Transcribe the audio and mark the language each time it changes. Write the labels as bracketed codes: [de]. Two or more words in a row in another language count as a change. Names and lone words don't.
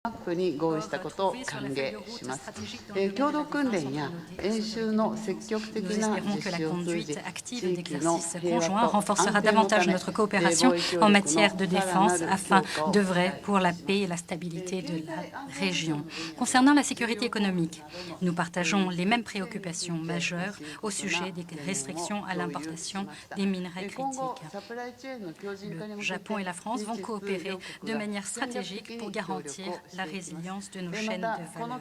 [ja] マップに合意したことを歓迎します。共同訓練や演習の積極的な実施を通じ、地域の平和と安定のため、防衛協力の [fr] de défense afin d'œuvrer pour la paix et la stabilité de la région. Concernant la sécurité économique, nous partageons les mêmes préoccupations majeures au sujet des restrictions à l'importation des minerais critiques. Le Japon et la France vont coopérer de manière stratégique pour garantir la résilience de nos chaînes de valeur.